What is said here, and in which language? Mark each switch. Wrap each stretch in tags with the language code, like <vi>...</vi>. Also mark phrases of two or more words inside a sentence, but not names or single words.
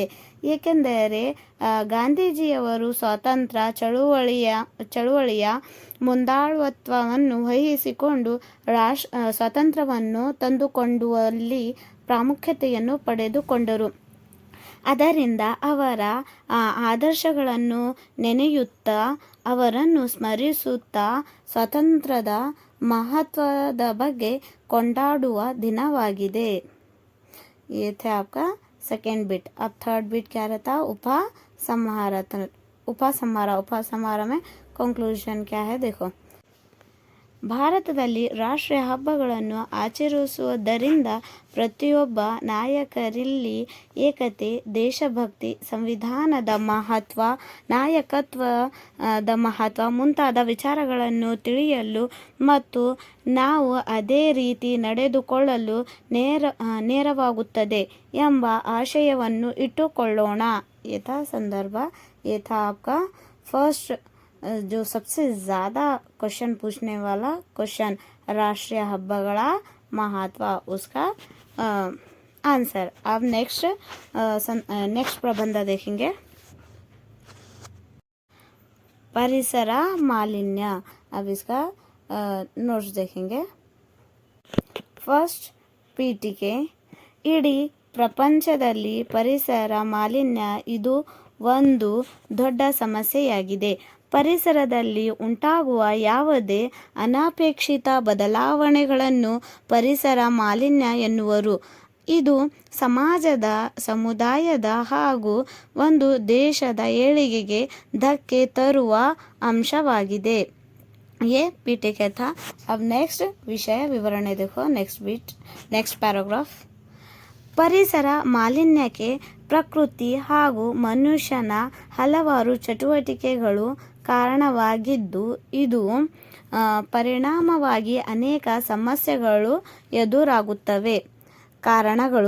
<kn>ಏಕೆಂದರೆ ಗಾಂಧೀಜಿಯವರು ಸ್ವಾತಂತ್ರ್ಯ ಚಳುವಳಿಯ ಮುಂದಾಳತ್ವವನ್ನು ವಹಿಸಿಕೊಂಡು ಸ್ವಾತಂತ್ರ್ಯವನ್ನು ತಂದುಕೊಡುವಲ್ಲಿ ಪ್ರಾಮುಖ್ಯತೆಯನ್ನು ಪಡೆದುಕೊಂಡರು. ಅದರಿಂದ ಅವರ ಆದರ್ಶಗಳನ್ನು ನೆನೆಯುತ್ತಾ ಅವರನ್ನು ಸ್ಮರಿಸುತ್ತಾ ಸ್ವಾತಂತ್ರ್ಯದ ಮಹತ್ವದ ಬಗ್ಗೆ ಕೊಂಡಾಡುವ ದಿನವಾಗಿದೆ.</kn> <hi>ये थे आपका</hi> <en>second bit.</en> <hi>अब</hi> <en>third bit</en> <hi>क्या रहता? उपसंहार में कंक्लूजन क्या है देखो.</hi> <kn>ಭಾರತದಲ್ಲಿ ರಾಷ್ಟ್ರೀಯ ಹಬ್ಬಗಳನ್ನು ಆಚರಿಸುವುದರಿಂದ ಪ್ರತಿಯೊಬ್ಬ ನಾಯಕರಲ್ಲಿ ಏಕತೆ, ದೇಶಭಕ್ತಿ, ಸಂವಿಧಾನದ ಮಹತ್ವ, ನಾಯಕತ್ವದ ಮಹತ್ವ ಮುಂತಾದ ವಿಚಾರಗಳನ್ನು ತಿಳಿಯಲು ಮತ್ತು ನಾವು ಅದೇ ರೀತಿ ನಡೆದುಕೊಳ್ಳಲು ನೆರವಾಗುತ್ತದೆ ಎಂಬ ಆಶಯವನ್ನು ಇಟ್ಟುಕೊಳ್ಳೋಣ. ಯಥಾ ಸಂದರ್ಭ ಯಥಾ</kn> <hi>आपका फर्स्ट जो सबसे ज़्यादा क्वेश्चन पूछने वाला क्वेश्चन</hi> <kn>ರಾಷ್ಟ್ರೀಯ ಹಬ್ಬಗಳ</kn> <hi>महत्व, उसका आंसर. अब नेक्स्ट प्रबंध देखेंगे.</hi> <kn>ಪರಿಸರ ಮಾಲಿನ್ಯ.</kn> <hi>अब इसका नोट्स देखेंगे. फर्स्ट ಪೀಠಿಕೆ.</hi> <kn>ಇಡೀ ಪ್ರಪಂಚದಲ್ಲಿ ಪರಿಸರ ಮಾಲಿನ್ಯ ಇದು ಒಂದು ದೊಡ್ಡ ಸಮಸ್ಯೆಯಾಗಿದೆ. ಪರಿಸರದಲ್ಲಿ ಉಂಟಾಗುವ ಯಾವುದೇ ಅನಪೇಕ್ಷಿತ ಬದಲಾವಣೆಗಳನ್ನು ಪರಿಸರ ಮಾಲಿನ್ಯ ಎನ್ನುವರು. ಇದು ಸಮಾಜದ, ಸಮುದಾಯದ ಹಾಗೂ ಒಂದು ದೇಶದ ಏಳಿಗೆಗೆ ಧಕ್ಕೆ ತರುವ ಅಂಶವಾಗಿದೆ.</kn> <hi>ये पीठिके था. अब नेक्स्ट विषय विवरण देखो.</hi> <en>next paragraph.</en> <kn>ಪರಿಸರ ಮಾಲಿನ್ಯಕ್ಕೆ ಪ್ರಕೃತಿ ಹಾಗೂ ಮನುಷ್ಯನ ಹಲವಾರು ಚಟುವಟಿಕೆಗಳು ಕಾರಣವಾಗಿದ್ದು ಇದು ಪರಿಣಾಮವಾಗಿ ಅನೇಕ ಸಮಸ್ಯೆಗಳು ಎದುರಾಗುತ್ತವೆ. ಕಾರಣಗಳು.</kn>